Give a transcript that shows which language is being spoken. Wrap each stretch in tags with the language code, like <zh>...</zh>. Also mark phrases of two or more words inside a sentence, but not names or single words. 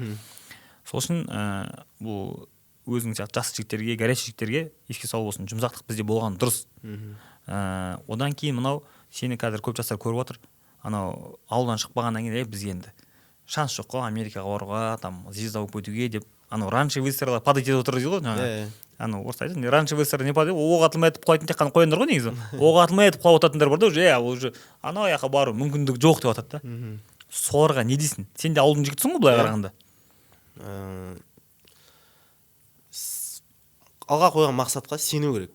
<kk>Сол үшін бұл өзің сияқты жас жігіттерге, горячий жігіттерге еске салу болсын, жұмсақтық бізде болған дұрыс. Одан кейін мынау сені қазір көп жастар көріп отыр. Анау ауылдан шықпағаннан кейін бізге енді шанс жоқ қой Америкаға баруға,</kk> <ru>там звезда</ru> <kk>болып кетуге деп. Анау</kk> <ru>раньше выстрела падать</ru> <kk>етіп отыр дейді ғой жаңағы. Анау орысша айтады,</kk> <ru>раньше выстрела не падает,</ru> <kk>оқ атылмай атып құлайтын тек қана қояндар ғой негізі. Оқ атылмай атып құлап отатындар бар да, уже анау жаққа бару мүмкіндік жоқ деп атады да. Соларға не дейсің? Сен де ауылдың жігітісің ғой былай қарағанда. Алға қойған мақсатқа сену керек.</kk>